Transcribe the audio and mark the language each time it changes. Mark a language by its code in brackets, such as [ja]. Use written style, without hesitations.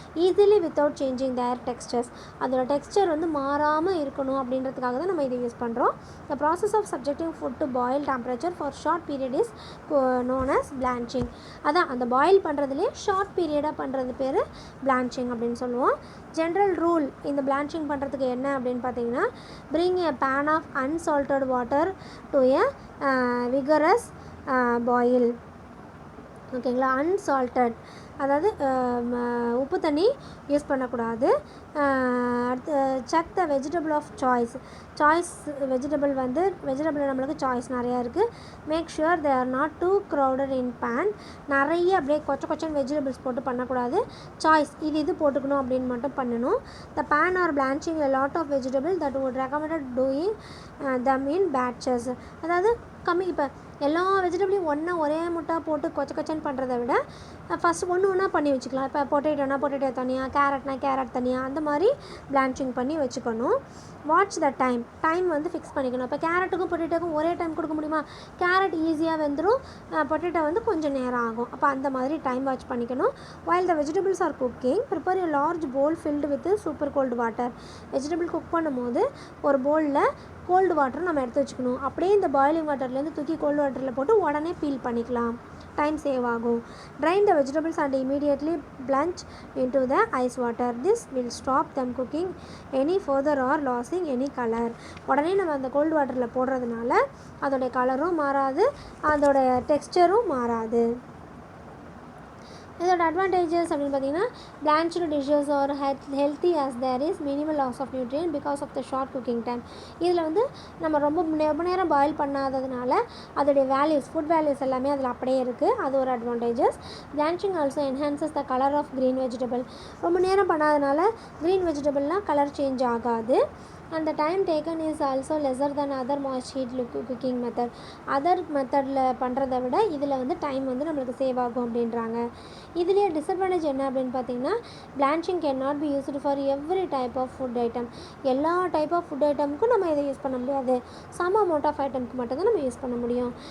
[en] Easily without changing their textures. [ta] அதோட Dexter வந்து மாறாமல் இருக்கணும் அப்படின்றதுக்காக தான் நம்ம இதை யூஸ் பண்ணுறோம். [en] The process of subjecting food to boil temperature for short period is known as blanching. [ta] அதான் அந்த பாயில் பண்ணுறதுலேயே ஷார்ட் பீரியடாக பண்ணுறது பேர் பிளான்ச்சிங் அப்படின்னு சொல்லுவோம். [en] general rule [ta] இந்த பிளான்ச்சிங் பண்ணுறதுக்கு என்ன அப்படின்னு பார்த்தீங்கன்னா, [en] bring a pan of unsalted water to a vigorous boil. [ta] ஓகேங்களா? அன்சால்ட்டட் அதாவது உப்பு தண்ணி யூஸ் பண்ணக்கூடாது. அடுத்து [en] check the vegetable of choice [ta] vegetable நம்மளுக்கு சாய்ஸ் நிறையா இருக்குது. [en] Make sure they are not too crowded in pan. [ta] நிறைய அப்படியே கொச்சன் வெஜிடபிள்ஸ் போட்டு பண்ணக்கூடாது. சாய்ஸ் இது போட்டுக்கணும் அப்படின்னு மட்டும் பண்ணணும். [en] The pan or blanching a lot of vegetable that would recommended doing them in batches. [ta] அதாவது இப்போ எல்லா வெஜிடபிளையும் ஒரே முட்டா போட்டு கொச்சன்னு பண்ணுறதை விட ஃபஸ்ட்டு ஒன்றா பண்ணி வச்சுக்கலாம். இப்போ பொட்டேட்டோ தனியாக, கேரட் தனியாக, அந்த மாதிரி பிளான்ச்சிங் பண்ணி வச்சுக்கணும். வாட்ச் த டைம் வந்து ஃபிக்ஸ் பண்ணிக்கணும். இப்போ கேரட்டுக்கும் பொட்டேட்டோக்கும் ஒரே டைம் கொடுக்க முடியுமா? கேரட் ஈஸியாக வெந்துடும், பொட்டேட்டோ வந்து கொஞ்சம் நேரம் ஆகும். அப்போ அந்த மாதிரி டைம் வாட்ச் பண்ணிக்கணும். [en] while the vegetables are cooking, prepare a large bowl filled with super cold water. [ta] Vegetable cook பண்ணும்போது ஒரு பவுலில் கோல்டு வாட்டர் நம்ம எடுத்து வச்சுக்கணும். அப்படியே இந்த பாயிலிங் வாட்டர்லேருந்து தூக்கி கோல்டு வாட்டரில் போட்டு உடனே பீல் பண்ணிக்கலாம். டைம் சேவ் ஆகும். [en] Drain the vegetables and immediately plunge into the ice water. This will stop them cooking any further or losing any colour. [ta] உடனே நம்ம அந்த கோல்டு வாட்டரில் போடுறதுனால அதோடைய கலரும் மாறாது, அதோட டெக்ஸ்டரும் மாறாது. இதோட அட்வான்டேஜஸ் அப்படின்னு பார்த்தீங்கன்னா, [en] Blanched dishes are healthy as there is minimal loss of nutrient because of the short cooking time. [ta] இதில் வந்து நம்ம ரொம்ப நேரம் பாயில் பண்ணாததுனால அதோடைய ஃபுட் வேல்யூஸ் எல்லாமே அதில் அப்படியே இருக்குது. அது ஒரு advantages. [en] Blanching also enhances the colour of green vegetable. [ta] ரொம்ப நேரம் பண்ணாதனால க்ரீன் வெஜிடபிள்லாம் கலர் சேஞ்ச் ஆகாது. [en] and the time taken is also lesser than other moist heat cooking method. [ta] Other மெத்தடில் பண்ணுறதை விட இதில் வந்து டைம் வந்து நம்மளுக்கு சேவ் ஆகும் அப்படின்றாங்க. இதுலேயே டிஸ்அட்வான்டேஜ் என்ன அப்படின்னு பார்த்தீங்கன்னா, [en] Blanching can not be used for every type of food item. [ta] எல்லா டைப் ஆஃப் ஃபுட் ஐட்டமுக்கும் நம்ம இதை யூஸ் பண்ண முடியாது. சம் அமௌண்ட் ஆஃப் ஐட்டமுக்கு மட்டும் தான் நம்ம யூஸ் பண்ண முடியும்.